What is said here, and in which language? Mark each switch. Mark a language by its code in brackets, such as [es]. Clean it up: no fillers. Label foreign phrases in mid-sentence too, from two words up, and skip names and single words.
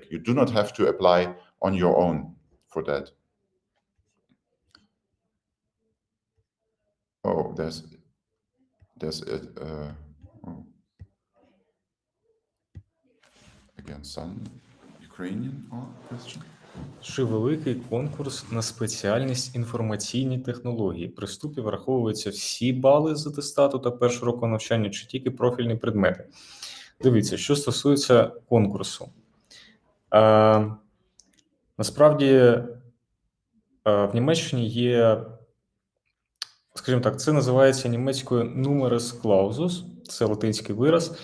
[en] You do not have to apply on your own for that. Oh, there's again some Ukrainian question. [uk] Чи великий конкурс на спеціальність інформаційні технології? При вступі враховуються всі бали з атестату та першого року навчання, чи тільки профільні предмети? Дивіться, що стосується конкурсу. Насправді, в Німеччині є, скажімо так, це називається німецькою [la] numerus clausus, [uk] це латинський вираз.